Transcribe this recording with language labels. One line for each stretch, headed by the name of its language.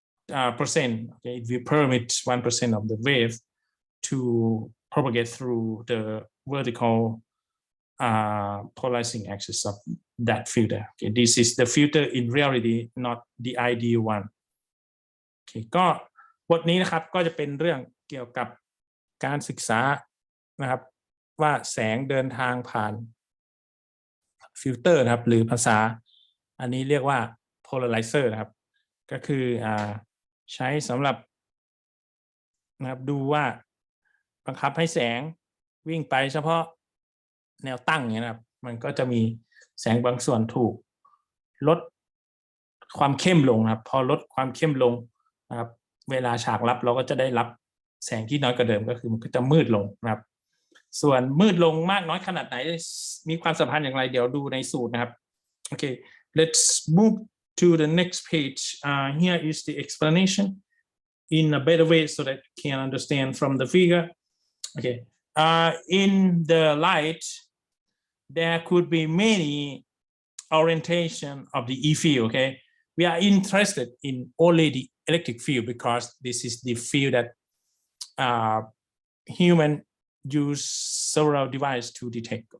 English: Okay, it will permit 1% of the wave to propagate through the vertical polarizing axis of that filter. Okay, this is the filter in reality, not the ideal one.
Thai: Okay, ก็บทนี้นะครับก็จะเป็นเรื่องเกี่ยวกับการศึกษานะครับว่าแสงเดินทางผ่านฟิลเตอร์นะครับหรือภาษาอันนี้เรียกว่า polarizer นะครับก็คือใช้สำหรับ นะครับดูว่าบังคับให้แสงวิ่งไปเฉพาะแนวตั้งเนี่ยนะครับมันก็จะมีแสงบางส่วนถูกลดความเข้มลงครับพอลดความเข้มลงนะครับเวลาฉากรับเราก็จะได้รับแสงที่น้อยกว่าเดิมก็คือมันก็จะมืดลงนะครับส่วนมืดลงมากน้อยขนาดไหนมีความสัมพันธ์อย่างไรเดี๋ยวดูในสูตรนะครับ
English: Okay, let's move to the next page. Here is the explanation in a better way so that you can understand from the figure. Okay, in the light there could be many orientation of the E field. Okay, we are interested in only the electric field because this is the field that human use several devices to detect.